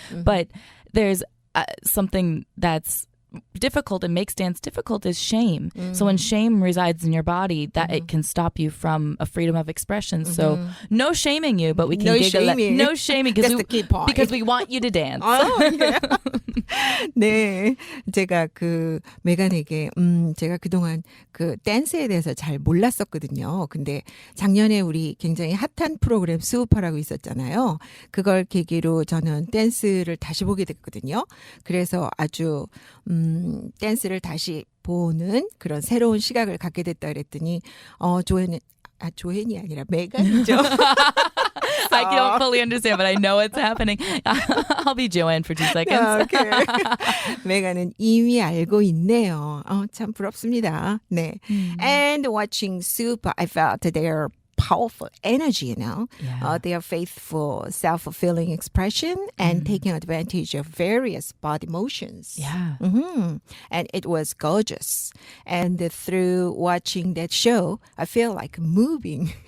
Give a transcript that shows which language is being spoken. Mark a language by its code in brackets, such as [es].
[en] But there's something that's difficult and makes dance difficult is shame. So when shame resides in your body, that it can stop you from a freedom of expression. So no shaming you, but we can No giggle shaming. no shaming That's the key point. because we want you to dance. [ko] 네, 제가 그 메간에게 제가 그동안 그 댄스에 대해서 잘 몰랐었거든요. 근데 작년에 우리 굉장히 핫한 프로그램 수우파라고 있었잖아요. 그걸 계기로 저는 댄스를 다시 보게 됐거든요. 그래서 아주 댄스를 다시 보는 그런 새로운 시각을 갖게 됐다 그랬더니 조앤이 아니라 메간이죠. [en] I don't fully understand, but I know it's happening. I'll be Joanne for 2 seconds. Okay. [ko] 메간은 이미 알고 있네요. 참 부럽습니다. 네. [en] And watching Super, I felt their powerful energy, you know. Yeah. Their faithful, self-fulfilling expression and taking advantage of various body motions. Yeah. And it was gorgeous. And through watching that show, I feel like moving